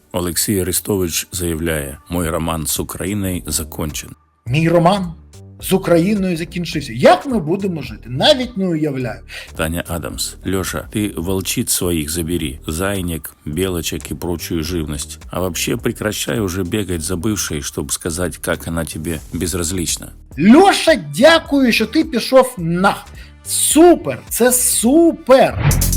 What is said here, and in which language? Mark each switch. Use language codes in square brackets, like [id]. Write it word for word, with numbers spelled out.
[uk] Олексій Арестович заявляє: [ru] «Мой роман з Україною закончен». [uk] Мій роман з Україною закінчився. Як ми будемо жити? Навіть не уявляю. [ru] Таня Адамс: «Леша, ты волчиц своих забери, зайник, белочек и прочую живность. А вообще прекращай уже бегать за бывшей, чтобы сказать, как она тебе безразлична». [uk] Льоша, дякую, що ти пішов на. Супер, це супер!